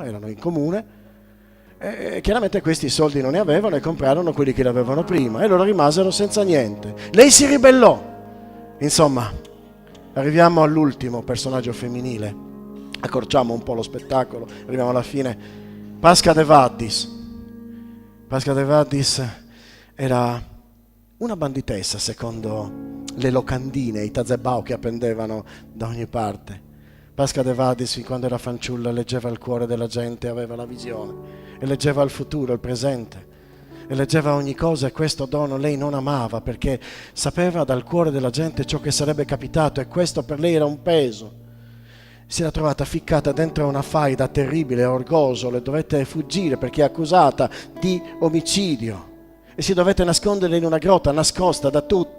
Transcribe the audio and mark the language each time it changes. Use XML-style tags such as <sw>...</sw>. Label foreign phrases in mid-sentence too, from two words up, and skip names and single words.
<it>Erano in comune. E chiaramente questi soldi non ne avevano e comprarono quelli che l'avevano prima e loro rimasero senza niente. Lei si ribellò. Insomma, arriviamo all'ultimo personaggio femminile, accorciamo un po' lo spettacolo, arriviamo alla fine. Pasca de Vaddis. Pasca de Vaddis era una banditessa secondo le locandine, i tazebao che appendevano da ogni parte. Pasca de Vaddis, quando era fanciulla, leggeva il cuore della gente, aveva la visione e leggeva il futuro, il presente e leggeva ogni cosa, e questo dono lei non amava perché sapeva dal cuore della gente ciò che sarebbe capitato e questo per lei era un peso. Si era trovata ficcata dentro una faida terribile, orgoglioso, le dovette fuggire perché è accusata di omicidio e si dovette nascondere in una grotta nascosta da tutti.</it>